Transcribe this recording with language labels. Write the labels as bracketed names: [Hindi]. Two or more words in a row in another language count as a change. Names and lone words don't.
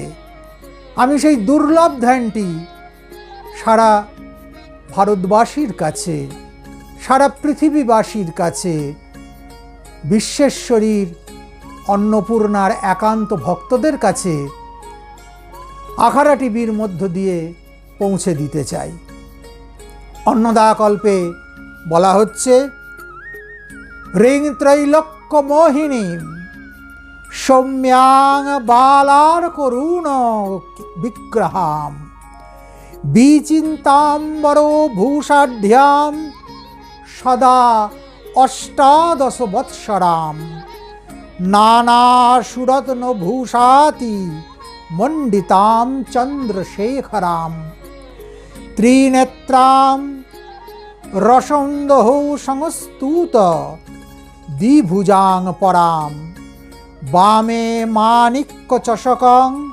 [Bangla] আমি সেই দুর্লভ ধ্যানটি সারা ভারতবাসীর কাছে, সারা পৃথিবীবাসীর কাছে বিশ্বেশ্বরীর অন্নপূর্ণার একান্ত ভক্তদের কাছে আখাড়া টিভির মধ্য দিয়ে পৌঁছে দিতে চাই। অন্নদাকল্পে বলা হচ্ছে, [Sanskrit] रिं त्रैलोक्य मोहिनी सौम्यां बालार करुण विग्रहाम विचिन्ताम्बर भूषाढ्याम सदा अष्टादश वत्सराम नाना सुरत्न भूषाति मण्डिताम चन्द्रशेखराम त्रिनेत्राम रसन्दहौ संस्तुत द्विभुजां पराम वामे माणिक्य चषकं